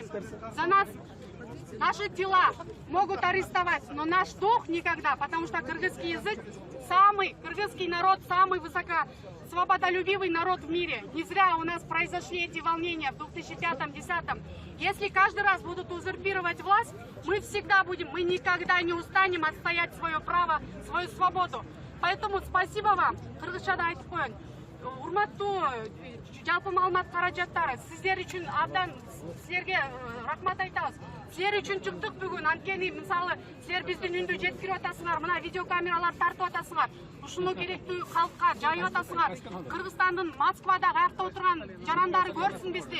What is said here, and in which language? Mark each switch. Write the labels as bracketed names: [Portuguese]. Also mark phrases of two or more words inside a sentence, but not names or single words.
[Russian] За нас наши тела могут арестовать, но наш дух никогда, потому что кыргызский язык кыргызский народ самый свободолюбивый народ в мире. Не зря у нас произошли эти волнения в 2005-2010. Если каждый раз будут узурпировать власть, мы всегда мы никогда не устанем отстоять свое право, свою свободу. Поэтому спасибо вам, [Kyrgyz] кыргызчада айтып коеюн. Урматтуу жалпы маалымат каражаттары, сиздер үчүн абдан силерге рахмат айтабыз. Силер үчүн чыктык бүгүн. Анткени мисалы силер биздин үндү жеткирип атасыңар, мына видеокамералар тартып атасыңар. Ушуну керектүү калкка жайып атасыңар. Кыргызстандын Москвада каякта отурган жарандары көрсүн бизди.